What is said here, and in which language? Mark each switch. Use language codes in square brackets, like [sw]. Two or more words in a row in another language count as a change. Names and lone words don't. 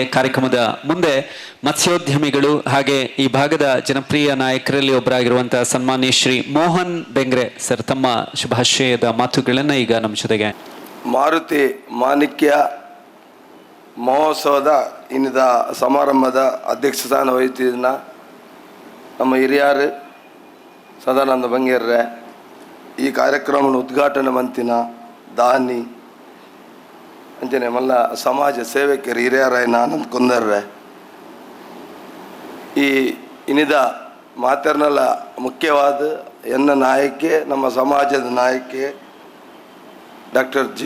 [kn] ಕಾರ್ಯಕ್ರಮದ ಮುಂದೆ ಮತ್ಸ್ಯೋದ್ಯಮಿಗಳು ಹಾಗೆ ಈ ಭಾಗದ ಜನಪ್ರಿಯ ನಾಯಕರಲ್ಲಿ ಒಬ್ಬರಾಗಿರುವಂತಹ ಸನ್ಮಾನ್ಯ ಶ್ರೀ ಮೋಹನ್ ಬೆಂಗ್ರೆ ಸರ್ ತಮ್ಮ ಶುಭಾಶಯದ ಮಾತುಗಳನ್ನು ಈಗ ನಮ್ಮ ಜೊತೆಗೆ. [tcy] ಮಾರುತಿ ಮಾಣಿಕ್ಯ ಮಹೋತ್ಸವದ ಇನ್ನಿದ ಸಮಾರಂಭದ ಅಧ್ಯಕ್ಷ ಸ್ಥಾನ ವಹಿಸಿದ ನಮ್ಮ ಹಿರಿಯರು ಸದಾನಂದ ಬಂಗೇರ್ರೆ, ಈ ಕಾರ್ಯಕ್ರಮವನ್ನು ಉದ್ಘಾಟನೆ ಮಂತಿನ ದಾನಿ ಅಂಚನೆ ಮಲ್ಲ ಸಮಾಜ ಸೇವಕರು ಹಿರಿಯರಾಯನ ಆನಂದ್ ಕುಂದರ್ರೆ, ಈ ಇನ್ನಿದ ಮಾತರ್ನೆಲ್ಲ ಮುಖ್ಯವಾದ ಎನ್ನ ನಾಯಕಿ ನಮ್ಮ ಸಮಾಜದ ನಾಯಕಿ ಡಾಕ್ಟರ್ ಜಿ